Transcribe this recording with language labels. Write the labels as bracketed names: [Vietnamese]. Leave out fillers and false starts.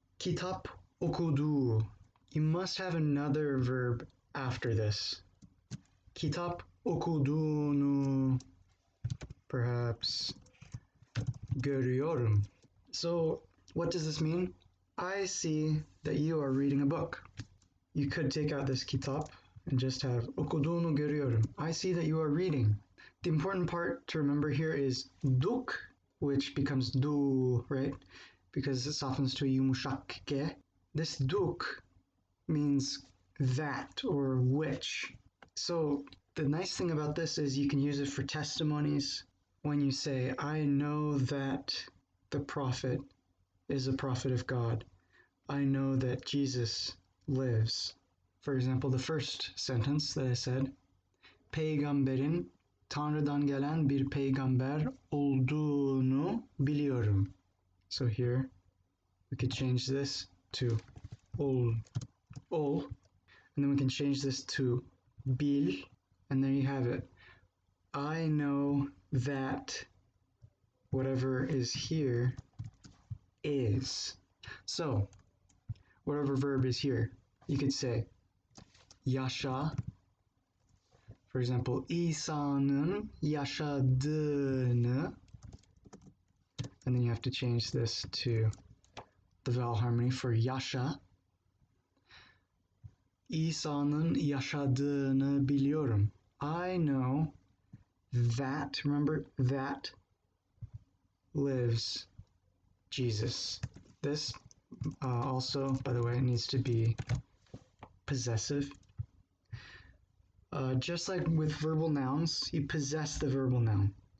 [Turkish] Kitap okuduğu. [English] You must have another verb after this. [Turkish] Kitap okuduğunu. [English] Perhaps [Turkish] görüyorum. [English] So what does this mean? I see that you are reading a book. You could take out this kitap and just have [Turkish] okuduğunu görüyorum. [English] I see that you are reading. The important part to remember here is duk, which becomes du, right? Because it softens to a yumuşak ge. This duk means that or which. So the nice thing about this is you can use it for testimonies. When you say, I know that the prophet is a prophet of God. I know that Jesus lives. For example, the first sentence that I said, [Turkish] peygamberin Tanrı'dan gelen bir peygamber olduğunu biliyorum. [English] So here we could change this to ol, and then we can change this to bil, and there you have it. I know that whatever is here is. So whatever verb is here, you could say yaşa. For example, [Turkish] İsa'nın yaşadığını, [English] and then you have to change this to the vowel harmony for yaşa. [Turkish] İsa'nın yaşadığını biliyorum. [English] I know that, remember, that lives Jesus. This also, by the way, needs to be possessive. Just like with verbal nouns, you possess the verbal noun.